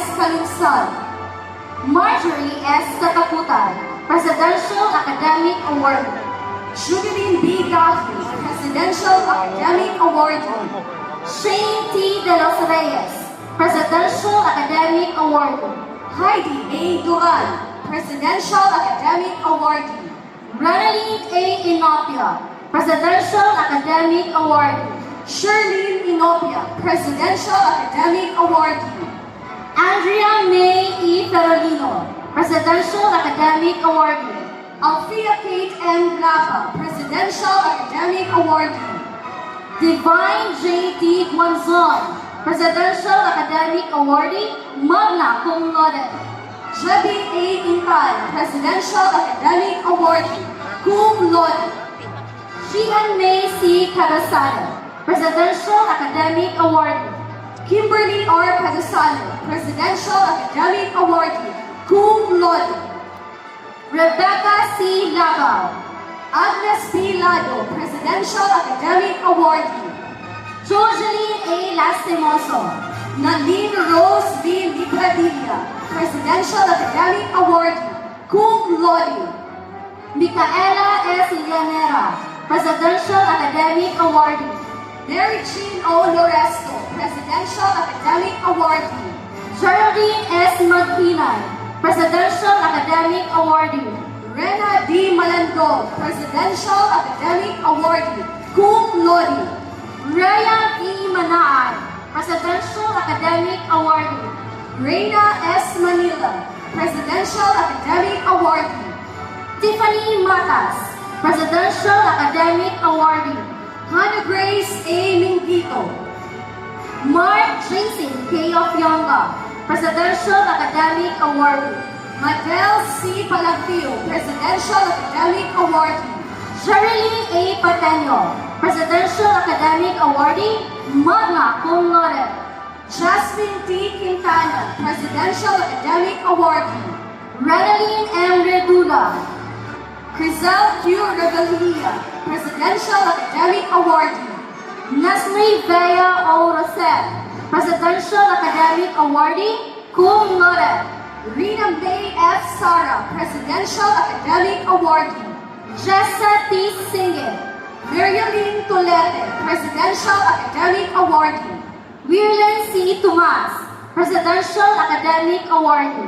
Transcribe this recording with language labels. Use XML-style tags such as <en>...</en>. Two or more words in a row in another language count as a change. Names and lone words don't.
<en>Calungsod. Marjorie S. Katakutan, Presidential Academic Award. Jubilin B. Gaffney, Presidential Academic Award. Shane T. De Los Reyes, Presidential Academic Award. Heidi A. Duran, Presidential Academic Award. Renaline A. Inopia, Presidential Academic Award. Shirlene Inopia, Presidential Academic Awardee. Andrea May E. Ferolino, Presidential Academic Awardee. Althea Kate M. Blava, Presidential Academic Awardee. Divine J. D. Guanzon, Presidential Academic Awardee,</en> <la>magna cum laude.</la> <en>Jebby A. Incal, Presidential Academic Awardee,</en> <la>cum laude.</la> <en>Shihan May C. Carasano, Presidential Academic Awardee. Kimberly R. Padusano, Presidential Academic Awardee,</en> <la>cum laude.</la> <en>Rebecca C. Lagaw, Agnes B. Lado, Presidential Academic Awardee. Jojeline A. Lastimoso. Nadine Rose V. Libradilla, Presidential Academic Awardee,</en> <la>cum laude.</la> <en>Micaela S. Llanera, Presidential Academic Awardee. Mary Jean O. Loresto, Presidential Academic Awardee. Geraldine S. Maghinay, Presidential Academic Awardee. Rena D. Malandog, Presidential Academic Awardee,</en> <la>cum laude.</la> <en>Rhea E. Manaay, Presidential Academic Awardee. Reyna S. Manila, Presidential Academic Awardee. Tiffany Matas, Presidential Academic Awardee. Hannah Grace A. Mingito. Mark Jason K. Ofyonga, Presidential Academic Awardee. Madel C. Palagfio, Presidential Academic Awardee. Sherilyn A. Pateño, Presidential Academic Awardee,</en> <la>magna cum laude.</la> <en>Jasmine T. Quintana, Presidential Academic Awardee. Renaline M. Redula. Crizel Q. Revelia, Presidential Academic Awardee. Nestle Vea O. Rosette, Presidential Academic Awardee,</en> <la>cum laude.</la> <en>Rina May F. Sara, Presidential Academic Awardee. Jessa T. Singit. Mirialine Tolete, Presidential Academic Awardee. Wirlen C. Tomas, Presidential Academic Awardee.</en>